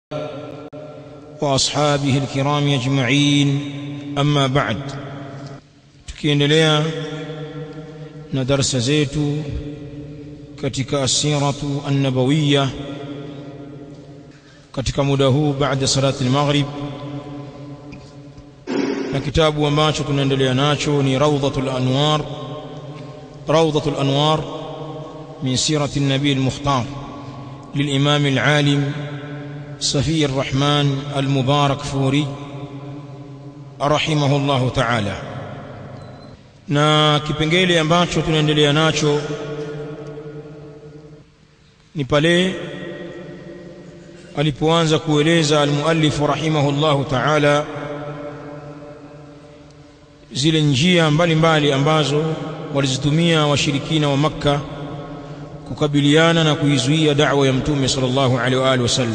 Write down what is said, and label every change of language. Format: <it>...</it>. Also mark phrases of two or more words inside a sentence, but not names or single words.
<ar>وأصحابه الكرام أجمعين أما بعد.</ar> <sw>tukiendelea na darasa zetu katika</sw> <ar>السيرة النبوية</ar> <sw>katika muda huu baada</sw> <ar>صلاة المغرب,</ar> <sw>na kitabu ambacho tunaendelea nacho ni rawdatul anwar min sirati an-nabi al-mukhtar</sw> <ar>للإمام العالم صفي الرحمن المبارك فوري رحمه الله تعالى.</ar> <sw>na kipengele ambacho tunaendelea nacho ni pale alipoanza kueleza</sw> <ar>المؤلف رحمه الله تعالى</ar> <sw>zile njia mbalimbali ambazo walizitumia washirikina wa Makka kukabiliana na kuizuia da'wa ya Mtume</sw> <ar>صلى الله عليه وعلى آله وسلم.</ar>